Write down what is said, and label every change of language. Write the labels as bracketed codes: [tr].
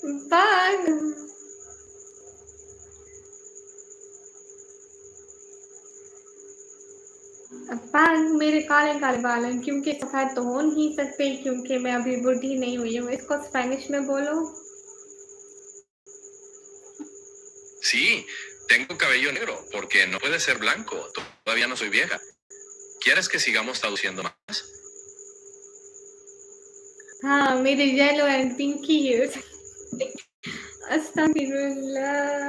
[hi] Pug, पग मेरे काले काले बाल हैं, क्योंकि सफेद तो हो नहीं सकते, क्योंकि मैं अभी बुढ़ी नहीं हुई हूँ। इसको स्पेनिश में बोलो। [es] Sí, tengo cabello negro porque no puede ser blanco. Todavía no soy vieja. ¿Quieres que sigamos traduciendo más? [hi] हाँ मेरे येलो एंड पिंकी हेयर्स। अस्तगफिरुल्लाह।